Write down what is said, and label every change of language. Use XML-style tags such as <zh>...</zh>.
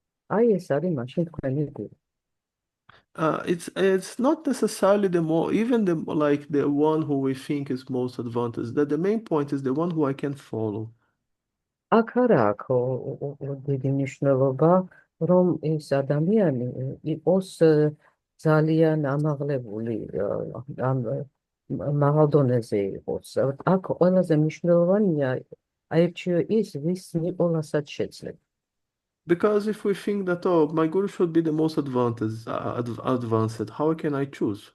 <ka>აი ეს არის მაშინ თქვენი გული.</ka> <en>It's not necessarily the more even the like the one who we think is most advanced. That the main point is the one who I can follow.</en> <ka>აქ არა აქვს დიდი მნიშვნელობა, რომ ეს ადამიანი იყოს ძალიან ამაღლებული, ამ მაღალ დონეზე იყოს. აქ ყველაზე მნიშვნელოვანია აირჩიო ის, ვის მიყოლასაც შეძლებ.</ka> <en>Because if we think that my guru should be the most advanced, how can I choose?</en>